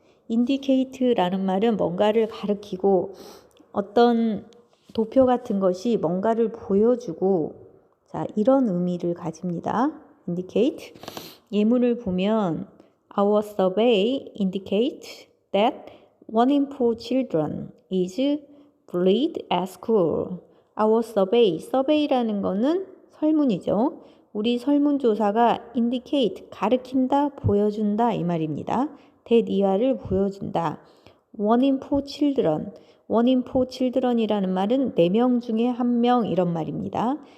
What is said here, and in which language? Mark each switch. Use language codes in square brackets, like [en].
[ko] indicate라는 말은 뭔가를 가리키고 어떤 도표 같은 것이 뭔가를 보여주고 자, 이런 의미를 가집니다. [en] indicate. [ko] 예문을 보면 [en] Our survey indicates that 1 in 4 children is bullied at school. Our survey, [ko] survey라는 거는 설문이죠. 우리 설문조사가 indicate, 가르친다, 보여준다 이 말입니다. 대이하를 보여준다. [en] 1 in 4 children, 1 in 4 children이라는 [ko] 말은 4명 중에 1명 이런 말입니다.